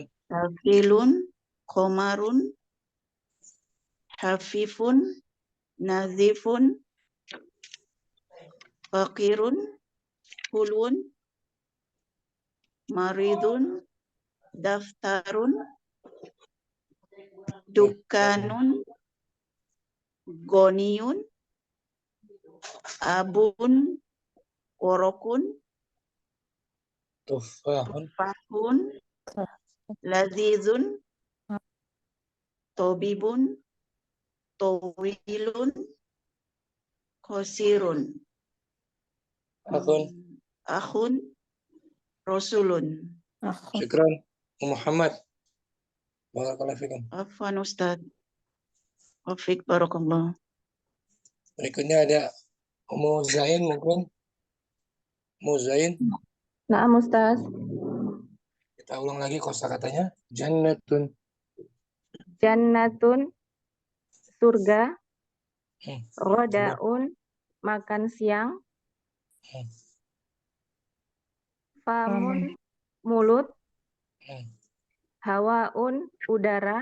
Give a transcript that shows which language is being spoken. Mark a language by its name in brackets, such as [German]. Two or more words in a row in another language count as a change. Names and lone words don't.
[Arabic] ثقيل، قمر، خفيف، نظيف، فقير، حلو، مريض، دفتر، دكان، غني، أب، ورق, Tufahun. فاه، لذيذ، طبيب، طويل، قصير, أخ، رسول. شكرا. محمد. بارك الله فيكم. عفوا أستاذ. وفيك بارك الله. [Indonesian] Berikutnya ada Ummu Zain mungkin. Ummu Zain. [Arabic] نعم أستاذ. [Indonesian] Kita ulang lagi kosakatanya. Jannatun. Jannatun surga. Coba. Rodaun makan siang. Famun mulut. Hawaun udara.